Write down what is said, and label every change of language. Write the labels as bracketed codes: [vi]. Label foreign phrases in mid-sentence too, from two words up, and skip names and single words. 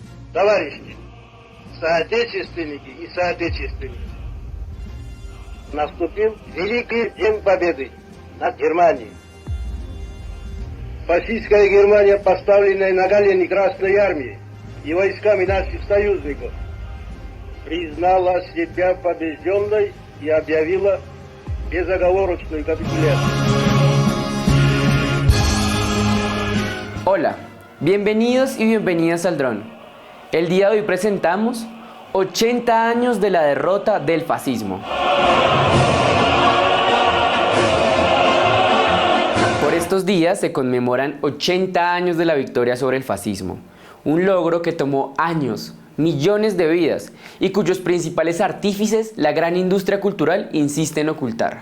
[ru] Товарищи, соотечественники и соотечественницы, наступил Великий День Победы над Германией. Фашистская Германия, поставленная на колени Красной Армией и войсками наших союзников, признала себя побежденной и объявила безоговорочную капитуляцию. [es] Hola, bienvenidos y bienvenidas al Dron. El día de hoy presentamos 80 años de la derrota del fascismo. Por estos días se conmemoran 80 años de la victoria sobre el fascismo, un logro que tomó años, millones de vidas y cuyos principales artífices la gran industria cultural insiste en ocultar.